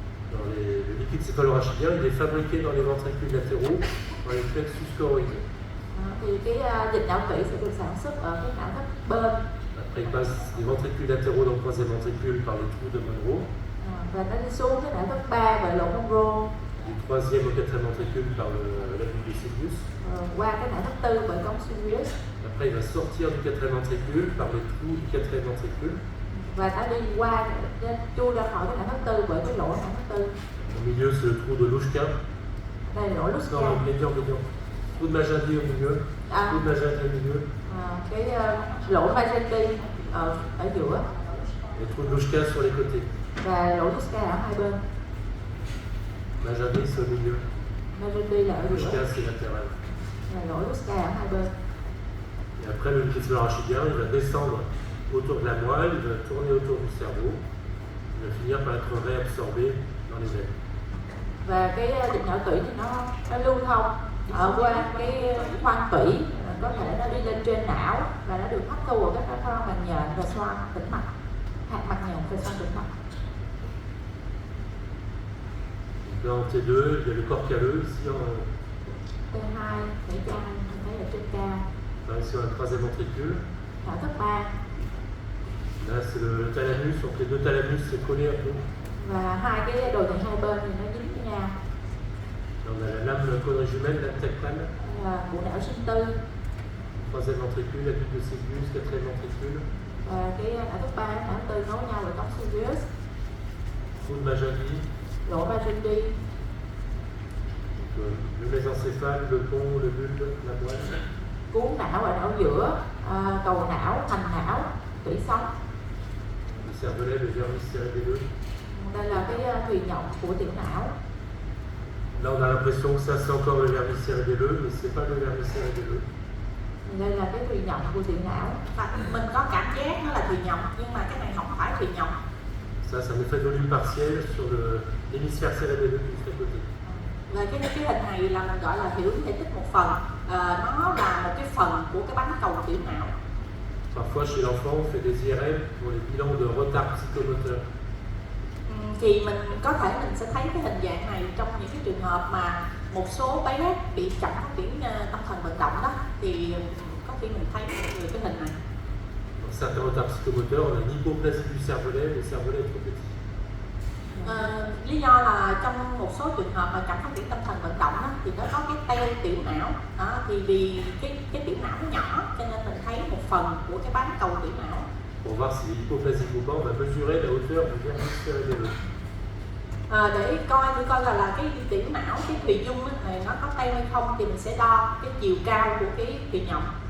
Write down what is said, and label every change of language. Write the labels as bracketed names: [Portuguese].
[French] Le liquide céphalorachidien, il est fabriqué dans les ventricules latéraux, dans les plexus choroïdes. [Vietnamese] Thì cái dịch não tủy sẽ được sản xuất ở cái não thất bên. [French] Après, il passe des ventricules latéraux dans le troisième ventricule par les trous de Monroe, [Vietnamese] Và nó đi xuống cái não thất ba bởi lỗ Monroe, [French] du troisième au quatrième ventricule par l'abus de Sylvius. [Vietnamese] qua cái não thất tư bởi cống Sirius, [French] Après, il va sortir du quatrième ventricule par les trous du quatrième ventricule. [Vietnamese] và nó đi qua chui ra khỏi cái não thất tư bởi cái lỗ não thất tư. [French] Au milieu, c'est le trou de Louchka. [Vietnamese] Đây là lỗ [French] Non, [Vietnamese] Luska, [French] médian. Trou de Magendie au milieu. Trou de Magendie au milieu. [Vietnamese] cái lỗ Magendie ở giữa [French] Et trou de Louchka sur les côtés. [Vietnamese] và lỗ Luska ở hai bên. [French] Magendie, c'est au milieu. [Vietnamese] Magendie là ở giữa, [French] Louchka, c'est latéral. [Vietnamese] và lỗ Luska ở hai bên. [French] Et après, le liquide céphalorachidien, il va descendre autour de la moelle, il va tourner autour du cerveau, il va finir par être réabsorbé dans les veines. [Vietnamese] Và cái dịch não tủy thì nó lưu thông ở qua cái khoang tủy, có thể nó đi lên trên não và nó được hấp thu ở các khoang màng nhện và xoang tĩnh mạch, hạt màng nhện và xoang tĩnh mạch. [French] Dans T2, il y a le corps calleux, ici on [Vietnamese] T2 thể chai mình thấy ở trên cao, [French] a ici on a le troisième ventricule. [Vietnamese] não thất ba, [French] Là c'est le thalamus, donc les deux thalamus c'est collé un peu. [Vietnamese] và hai cái đồi thận hai bên thì nó dính với nhau. [French] Là on a la lame quadrigémale, la tectale, [Vietnamese] Đây là bộ não sinh tư [French] troisième ventricule, la bulle de Sylvius, quatrième ventricule, [Vietnamese] và cái não thất ba, não tư nối nhau với cống Sirius, [French] trou de Magendie, [Vietnamese] lỗ Magendie, [French] donc, le mésencéphale, le pont, le bulbe, la moelle. [Vietnamese] cuốn não ở não giữa, cầu não, thành não, tủy sống. [French] Le cervelet, le vernis cérébelleux. [Vietnamese] Đây là cái thùy nhộng của tiểu não. [French] Là, on a l'impression que ça, c'est encore le vernis cérébelleux, mais c'est pas le vernis cérébelleux. [Vietnamese] Đây là cái thùy nhộng của tiểu não. Và mình có cảm giác nó là thùy nhộng nhưng mà cái này không phải thùy nhộng. [French] Ça, c'est un effet de volume partiel sur l'hémisphère cérébelleux qui est à côté. [Vietnamese] Và cái hình này là mình gọi là hiểu thể tích một phần. Nó là một cái phần của cái bán cầu tiểu não. [French] Parfois, chez l'enfant, on fait des IRM pour les bilans de retard psychomoteur. [Vietnamese] Thì mình có thể mình sẽ thấy cái hình dạng này trong những cái trường hợp mà một số bé bị chậm phát triển tâm thần vận động đó, thì có khi mình thấy về cái hình này. [French] Dans certains retards psychomoteurs, on a une hypoplasie du cervelet, le cervelet est trop petit. [Vietnamese] Lý do là trong một số trường hợp mà chậm phát triển tâm thần vận động đó, thì nó có cái teo tiểu não đó, thì vì cái tiểu não nó nhỏ cho nên mình thấy một phần của cái bán cầu tiểu não. [French] Pour voir si l'hypoplasie ou pas, on va mesurer la hauteur du vernis cérébelleux. [Vietnamese] Để coi là cái tiểu não, cái thùy dung này nó có teo hay không thì mình sẽ đo cái chiều cao của cái thùy nhộng.